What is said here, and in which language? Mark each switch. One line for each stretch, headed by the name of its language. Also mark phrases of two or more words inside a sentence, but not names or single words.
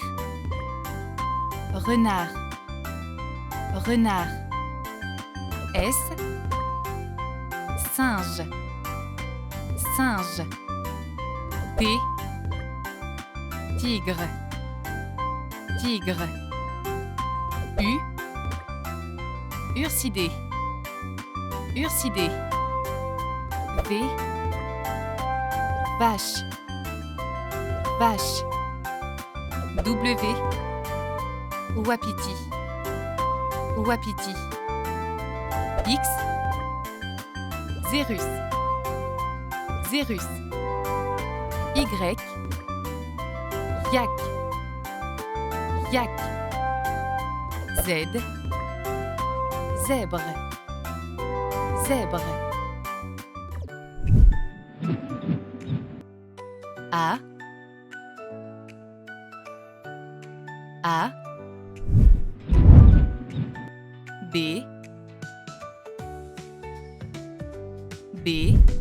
French: Renard. Renard. S. Singe. Singe. T. Tigre. Tigre. U. Ursidé. Ursidé. V. Vache. Vache. W. Wapiti. Wapiti. X. Xérus. Xérus. Y. Yak. Yak. Z. Zèbre. Zèbre. A. A. B. B.